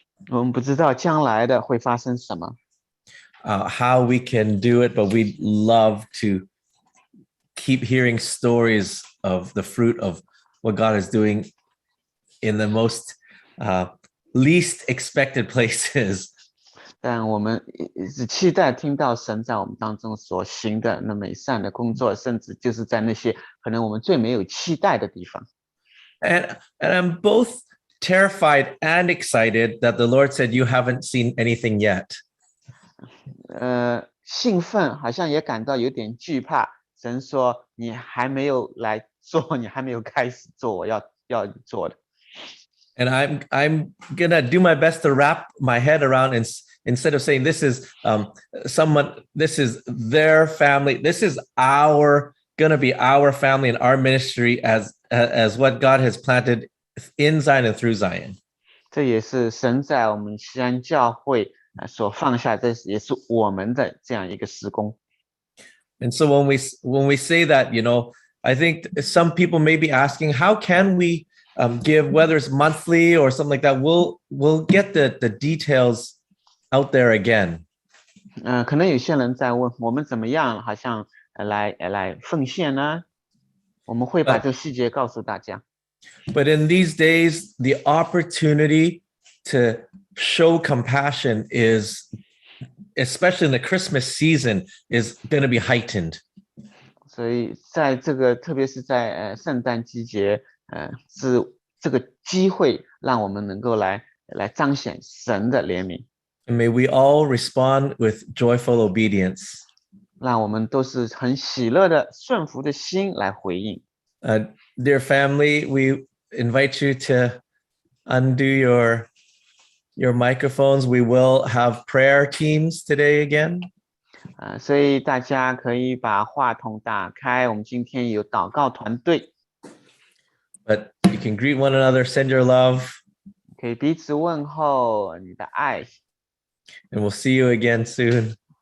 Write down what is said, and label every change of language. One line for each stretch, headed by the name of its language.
Chinese: 我们不知道将来的会发生什么，
English: how we can do it, but we'd love to keep hearing stories of the fruit of what God is doing in the most least expected places.
Chinese: 但我们只期待听到神在我们当中所行的那美善的工作，甚至就是在那些可能我们最没有期待的地方。
English: And I'm both terrified and excited that the Lord said, you haven't seen anything yet.
Chinese: 兴奋，好像也感到有点惧怕。神说：“你还没有来做，你还没有开始做我要你做的。”
English: And I'm gonna do my best to wrap my head around, and instead of saying this is this is their family, this is gonna be our family and our ministry as what God has planted in Zion and through Zion.
Chinese: 这也是神在我们西安教会所放下，这也是我们的这样一个事工。
English: And so when we say that, I think some people may be asking, how can we give, whether it's monthly or something like that? We'll get the details out there again.
Chinese: 可能有些人在问我们怎么样，好像来奉献呢？我们会把这个细节告诉大家。
English: But in these days, the opportunity to show compassion is, especially in the Christmas season, is going to be heightened.
Chinese: 所以在这个，特别是在圣诞季节，是这个机会，让我们能够来彰显神的怜悯。
English: And may we all respond with joyful obedience.
Chinese: 让我们都是很喜乐的、顺服的心来回应。
English: Dear family, we invite you to undo your microphones. We will have prayer teams today again.
Chinese: 所以大家可以把话筒打开，我们今天有祷告团队。
English: But you can greet one another, send your love.
Chinese: 可以彼此问候你的爱。
English: And we'll see you again soon.